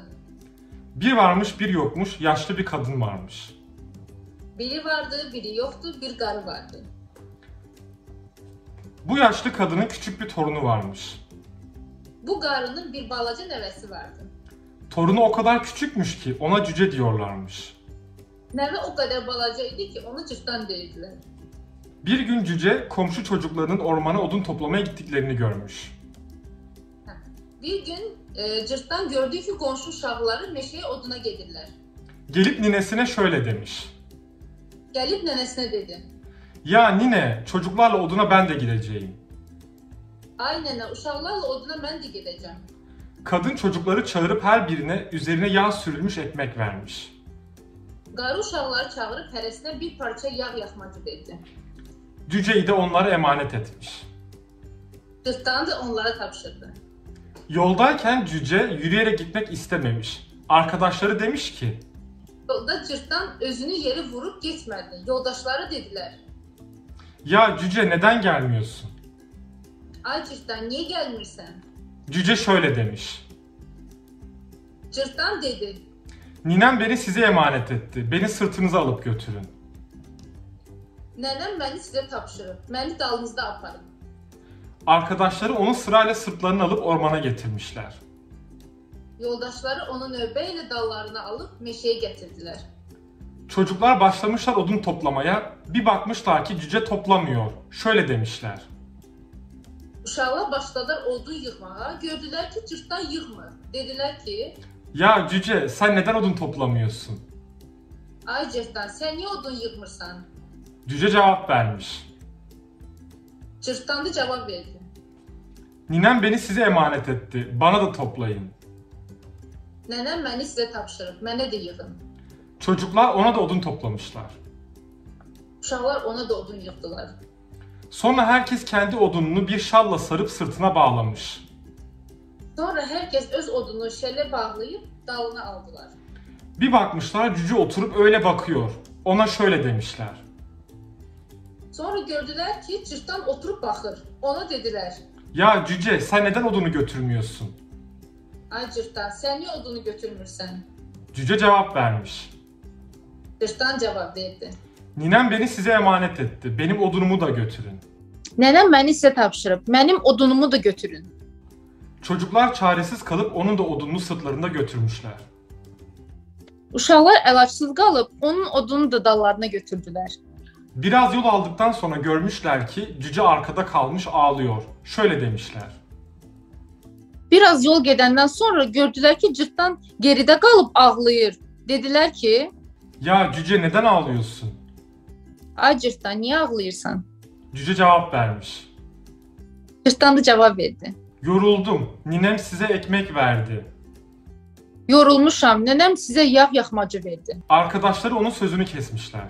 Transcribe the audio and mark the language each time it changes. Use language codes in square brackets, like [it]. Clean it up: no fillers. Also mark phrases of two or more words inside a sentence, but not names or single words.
[tr] Bir varmış, bir yokmuş, yaşlı bir kadın varmış. [az] Biri vardı, biri yoktu, bir qarı vardı. [tr] Bu yaşlı kadının küçük bir torunu varmış. [az] Bu qarının bir balaca nəvəsi vardı. [tr] Torunu o kadar küçükmüş ki ona cüce diyorlarmış. [az] Nəvə o qədər balaca idi ki, onu cırtdan deyirdilər. [tr] Bir gün cüce komşu çocuklarının ormana odun toplamaya gittiklerini görmüş. [az] Bir gün cırtdan gördü ki, qonşu uşaqları meşəyə oduna gedirlər. [tr] Gelip ninesine şöyle demiş. [az] Gəlib nənəsinə dedi. [tr] Ya nine, çocuklarla oduna ben de gideceğim. [az] Ay nənə, uşaqlarla oduna mən də gedəcəm. [tr] Kadın çocukları çağırıp her birine üzerine yağ sürülmüş ekmek vermiş. [az] Qarı uşaqları çağırıb hərəsinə bir parça yağ yaxmacı verdi. [tr] Cüceyi de onlara emanet etmiş. [az] Cırtdan da onlara tapşırdı. [tr] Yoldayken cüce yürüyerek gitmek istememiş. Arkadaşları demiş ki, [az] Yolda cırtdan özünü yeri vurup getmədi. Yoldaşları dedilər. [tr] ya cüce neden gelmiyorsun? [az] Ay cırtdan, niye gəlmirsən? [tr] Cüce şöyle demiş. [az] Cırtdan dedi. [tr] Ninem beni size emanet etti. Beni sırtınıza alıp götürün. [az] Nənəm məni sizə tapşırıb. Məni dalınızda aparın. [tr] Arkadaşları onu sırayla sırtlarını alıp ormana getirmişler. [az] Yoldaşları onu növbə ilə dallarına alıb meşəyə gətirdilər. [tr] Çocuklar başlamışlar odun toplamaya. Bir bakmışlar ki cüce toplamıyor. Şöyle demişler. [az] Uşaqlar başladılar odun yığmağa. Gördülər ki, cırtdan yığmır. Dedilər ki, [tr] Ya cüce sen neden odun toplamıyorsun? [az] ay cırtdan, sən niyə odun yığmırsan? [tr] Cüce cevap vermiş. [az] Cırtdan da cavab verdi. [tr] Ninem beni size emanet etti. Bana da toplayın. [az] Nənəm məni sizə tapşırıb. Mənə də yığın. [tr] Çocuklar ona da odun toplamışlar. [az] Uşaqlar ona da odun yığdılar. [tr] Sonra herkes kendi odununu bir şalla sarıp sırtına bağlamış. [az] Sonra hər kəs öz odunu şələ bağlayıb dalına aldılar. [tr] Bir bakmışlar cüce oturup öyle bakıyor. Ona şöyle demişler. [az] Sonra gördülər ki, cırtdan oturub baxır. Ona dedilər. [tr] Ya cüce sen neden odunu götürmüyorsun? [az] Ay cırtdan, sən niyə odunu götürmürsən? [tr] Cüce cevap vermiş. [az] Cırtdan cavab verdi. [tr] Ninem beni size emanet etti. Benim odunumu da götürün. [az] Nənəm məni sizə tapşırıb. Mənim odunumu da götürün. [tr] Çocuklar çaresiz kalıp onun da odununu sırtlarında götürmüşler. [az] Uşaqlar əlacsız qalıb onun odunu da dallarına götürdülər. [tr] Biraz yol aldıktan sonra görmüşler ki cüce arkada kalmış ağlıyor. Şöyle demişler. [az] Biraz yol gedəndən sonra gördülər ki, cırtdan geridə qalıb ağlayır. Dedilər ki, [tr] Ya cüce neden ağlıyorsun? [az] ay cırtdan, niyə ağlayırsan? [tr] Cüce cevap vermiş. [az] Cırtdan da cavab verdi. [tr] Yoruldum. Ninem size ekmek verdi. [az] Yorulmuşam, nənəm sizə yağ yaxmacı verdi. [tr] Arkadaşları onun sözünü kesmişler.